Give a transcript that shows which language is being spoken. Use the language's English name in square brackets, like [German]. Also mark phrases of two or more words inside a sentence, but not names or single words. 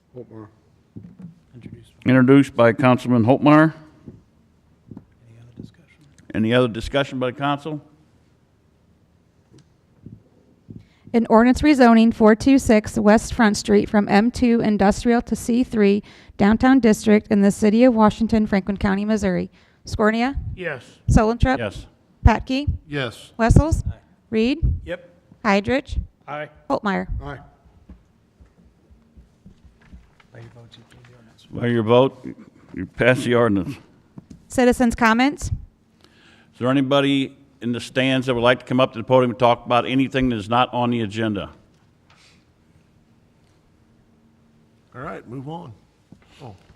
[English] Introduced by Councilman Holtmeyer. Any other discussion by the council? An ordinance rezoning 426 West Front Street from M2 Industrial to C3 Downtown District in the City of Washington, Franklin County, Missouri. Scornia? Yes. Solentrip? Yes. Patke? Yes. Wessels? Reed? Yep. Hydrich? Aye. Holtmeyer. Aye. By your vote, you pass the ordinance. Citizens' comments? Is there anybody in the stands that would like to come up to the podium and talk about anything that is not on the agenda? All right, move on. Oh.